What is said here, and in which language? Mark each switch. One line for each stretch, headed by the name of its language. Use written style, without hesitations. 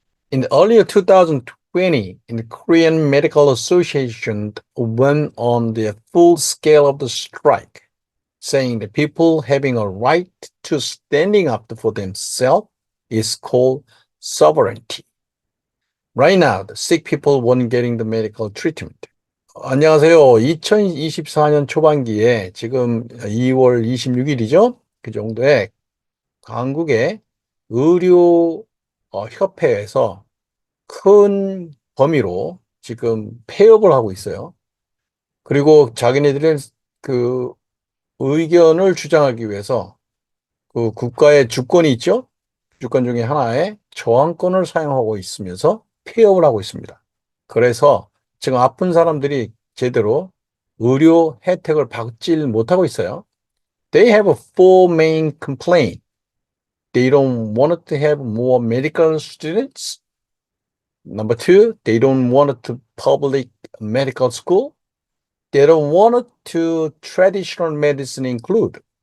English: In the earlier 2020, the Korean Medical Association went on the full scale of the strike, saying the people having a right to standing up for themselves is called sovereignty. Right now, the sick people weren't getting the medical treatment.
Korean: 안녕하세요. 2024년 초반기에 지금 2월 26일이죠? 그 정도에 한국의 의료 협회에서 큰 범위로 지금 폐업을 하고 있어요. 그리고 자기네들의 그 의견을 주장하기 위해서 그 국가의 주권이 있죠? 주권 중에 하나의 저항권을 사용하고 있으면서 폐업을 하고 있습니다. 그래서 지금 아픈 사람들이 제대로 의료 혜택을 받질 못하고 있어요.
English: They have four main complaints. They don't want to have more medical students. Number two, they don't want to public medical school. They don't want to traditional medicine include.